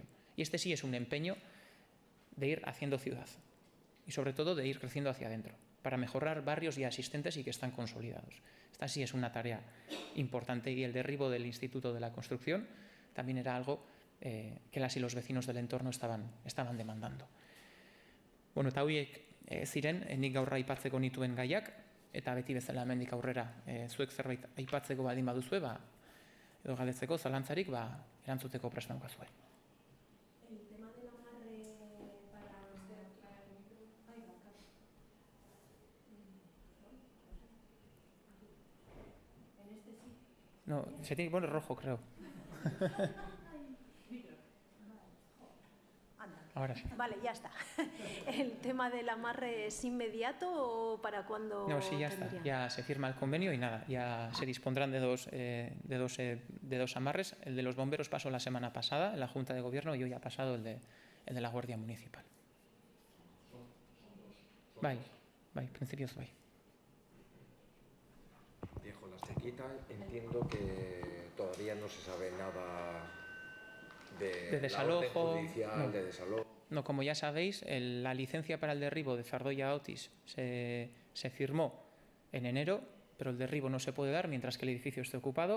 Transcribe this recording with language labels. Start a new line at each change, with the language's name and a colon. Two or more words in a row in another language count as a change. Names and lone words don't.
Spanish: Y este sí es un empeño de ir haciendo ciudad y sobre todo de ir creciendo hacia adentro, para mejorar barrios ya existentes y que están consolidados. Esta sí es una tarea importante y el derribo del Instituto de la Construcción también era algo que las y los vecinos del entorno estaban demandando.
Basque: Bueno, eta horiek ziren, nik gaur aipatzeko nituen gaiak, eta beti bezala hemendik aurrera zuek zerbait aipatzeko baldin baduzue, edo galdetzeko zalantzarik, erantzuteko prest daukazue.
Spanish: No, se tiene que poner rojo, creo. Ahora sí. Vale, ya está. ¿El tema del amarre es inmediato o para cuándo? No, sí, ya está. Ya se firma el convenio y nada, ya se dispondrán de dos amarres. El de los bomberos pasó la semana pasada en la Junta de Gobierno y hoy ha pasado el de la Guardia Municipal.
Basque: Bai, principios bai.
Spanish: Viejo, la sequita, entiendo que todavía no se sabe nada de desalojo, la orden judicial, no. De desalojo. No, como ya sabéis, la licencia para el derribo de Zardoya Otis se firmó en enero, pero el derribo no se puede dar mientras que el edificio esté ocupado.